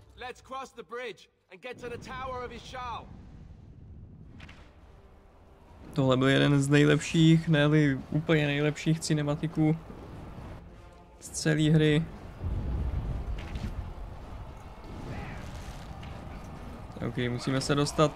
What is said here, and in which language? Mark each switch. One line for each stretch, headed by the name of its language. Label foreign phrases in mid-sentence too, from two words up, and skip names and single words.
English: Let's cross the bridge and get to the tower of Ishal.
Czech: Tohle byl jeden z nejlepších, ne-li úplně nejlepších cinematiků z celé hry. OK, musíme se dostat.